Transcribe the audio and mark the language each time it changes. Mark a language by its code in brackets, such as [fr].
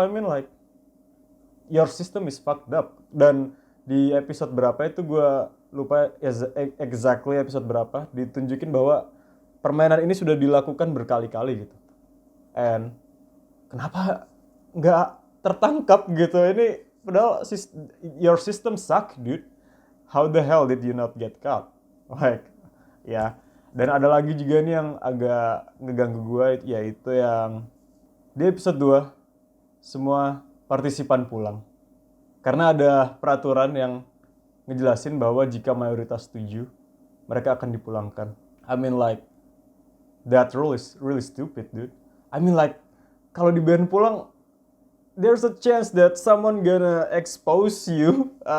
[en] I mean like, your system is fucked up. [id] Dan di episode berapa itu gue lupa exactly episode berapa, ditunjukin bahwa permainan ini sudah dilakukan berkali-kali gitu. And kenapa nggak tertangkap gitu? Ini padahal [en] your system suck, dude. How the hell did you not get caught? Like, ya. [id] Dan ada lagi juga nih yang agak ngeganggu gue, yaitu yang di episode 2 semua partisipan pulang. Karena ada peraturan yang ngejelasin bahwa jika mayoritas setuju, mereka akan dipulangkan. [en] I mean like, that rule is really stupid, dude. I mean like, [id] kalau dibiarin pulang, [en] there's a chance that someone gonna expose you.